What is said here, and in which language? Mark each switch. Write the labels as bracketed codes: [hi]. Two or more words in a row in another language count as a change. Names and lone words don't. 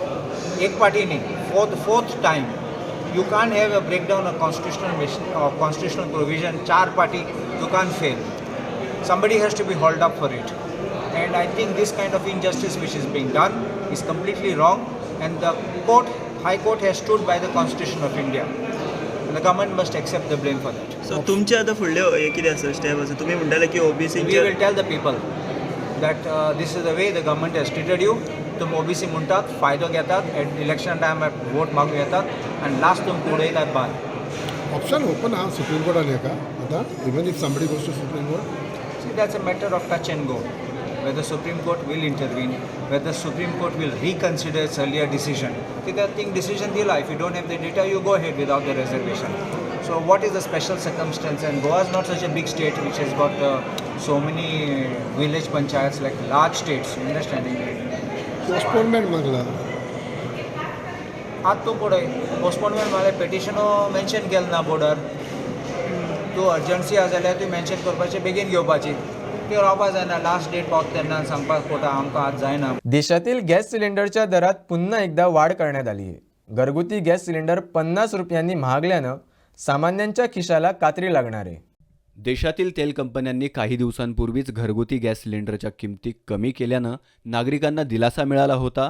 [hi] Ek party nahi, [en] for the fourth time. You can't have a breakdown of constitutional provision, char party, you can't fail. Somebody has to be hauled up for it. And I think this kind of injustice which is being done is completely wrong, and the High Court has stood by the Constitution of India. And the government must accept the blame for that. [kok] सो तुमचे आतां फुडले हे कितें आसा स्टेप आसा तुमी म्हणटाले की [en] We [kok] ओबीसीचे [en] will tell the people that this is the way the government has treated you. [kok] तुम OBC म्हणटात, फायदो घेतात, इलेक्शन टायमार वोट मागूंक येतात, आनी लास्ट तुमकां उडयतात भायर. [en] option open [kok] आहा सुप्रीम कोर्टान हेका आतां [en] even if somebody goes to Supreme Court. See, that's a matter of touch and go. Whether Supreme Court will intervene, whether Supreme Court will reconsider its earlier decision. See, that thing decision dila. If you don't have the data, you go ahead without the reservation. So what is the special circumstance? And Goa is not such a big state which has got so many village panchayats like large states. You understanding? [kok] पोस्टपोनमेंट मागला. आज तूं पळय पोस्टपोनमेंट मागले पेटिशनो मेन्शन केलें ना बोर्डार. तूं अर्जंसी आसा जाल्यार तूं मेन्शन करपाचें बेगीन घेवपाची. ती रावपा जायना [en] last date [kok] पावता तेन्ना सांगपाक पडटा आमकां आज जायना. [mr] देशातील गॅस सिलेंडरच्या दरात पुन्हा एकदा वाढ करण्यात आली आहे. घरगुती गॅस सिलेंडर 50 रुपयांनी महागल्यानं सामान्यांच्या खिशाला कात्री लागणार आहे. देशातील तेल कंपन्यांनी काही दिवसांपूर्वीच घरगुती गॅस सिलेंडरच्या किमती कमी केल्यानं नागरिकांना दिलासा मिळाला होता.